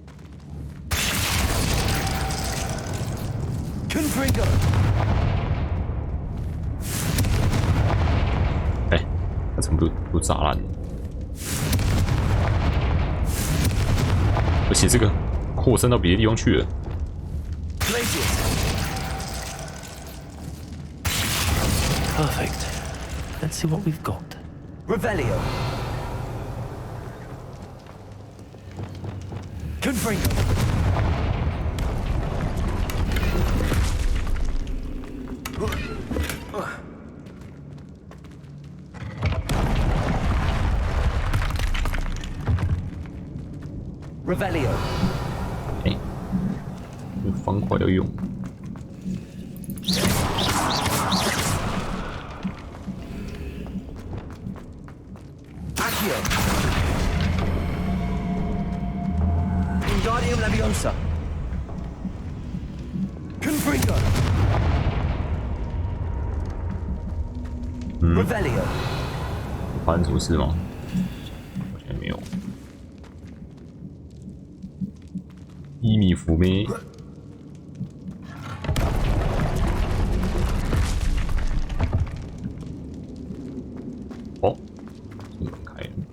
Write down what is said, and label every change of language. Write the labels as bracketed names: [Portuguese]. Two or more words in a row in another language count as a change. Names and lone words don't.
[Chinese] 哎，他全部都炸烂了，而且这个扩散到别的地方去了。 Perfect. [English] Let's see what we've got. [Chinese] Revelio. Confringo. Revelio. 哎，有方块要用。 Accio. Wingardium Leviosa. Confringo. Revelio. 发生什么事吗？好像没有。伊米福妹。哦，这门开了。